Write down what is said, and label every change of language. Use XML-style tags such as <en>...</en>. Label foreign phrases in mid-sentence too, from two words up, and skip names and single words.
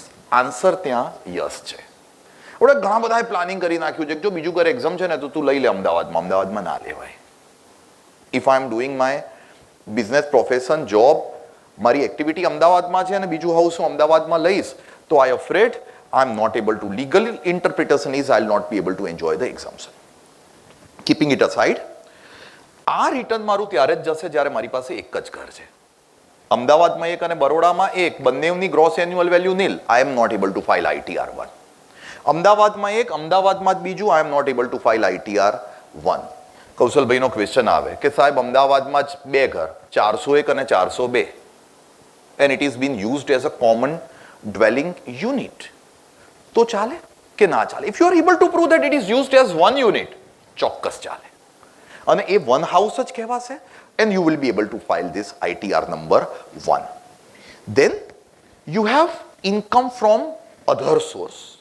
<gu>આન્સર ત્યાં યસ છે. હવે ઘણા બધાએ પ્લાનિંગ કરી નાખ્યું છે કે જો બીજું ઘર એક્ઝામ છે ને તો તું લઈ લે અમદાવાદમાં. અમદાવાદમાં ના લેવાય.</gu> <en>If I am doing my business, profession, job,</en> <gu>મારી એક્ટિવિટી અમદાવાદમાં છે અને બીજું હાઉસ હું અમદાવાદમાં લઈશ, તો</gu> <en>I afraid I am not able to, legal interpretation is I will not be able to enjoy the exemption. Keeping it aside,</en> <gu>આ રિટર્ન મારું ત્યારે જ જશે જ્યારે મારી પાસે એક જ ઘર છે. અમદાવાદમાં એક અને બરોડામાં એક, બંનેની</gu> <en>gross annual value</en> <gu>નીલ,</gu> <en>I am not able to file ITR 1.</en> <gu>અમદાવાદમાં એક, અમદાવાદમાં જ બીજું,</gu> <en>I am not able to file ITR 1.</en> <gu>કૌશલભાઈનો ક્વેશ્ચન આવે કે સાહેબ અમદાવાદમાં જ બે ઘર, 401 અને 402,</gu> <en>and it is being used as a common dwelling unit.</en> <gu>તો ચાલે કે ના ચાલે?</gu> <en>If you are able to prove that it is used as one unit,</en> <gu>ચોક્કસ ચાલે, અને એ</gu> <en>one house</en> <gu>જ કહેવાશે,</gu> <en>and you will be able to file this ITR number 1. Then you have income from other source.</en>